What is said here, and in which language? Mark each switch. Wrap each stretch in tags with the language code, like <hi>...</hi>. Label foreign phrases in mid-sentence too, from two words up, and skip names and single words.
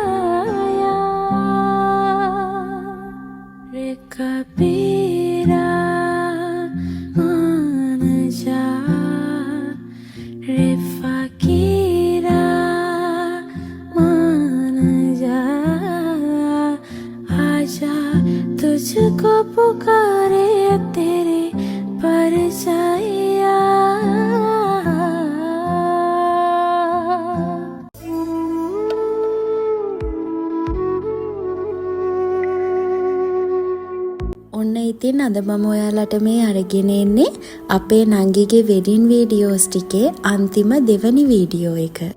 <hi>रे कबीरा मान जा रे फकीरा मान जा आजा तुझको पुकारे तेरे परछाइया</hi> <si>ඔන්න ඉතින් අද මම ඔයාලට මේ අරගෙන එන්නේ අපේ නංගිගේ</si> <en>wedding videos</en> <si>ටිකේ අන්තිම දෙවනි වීඩියෝ එක.</si>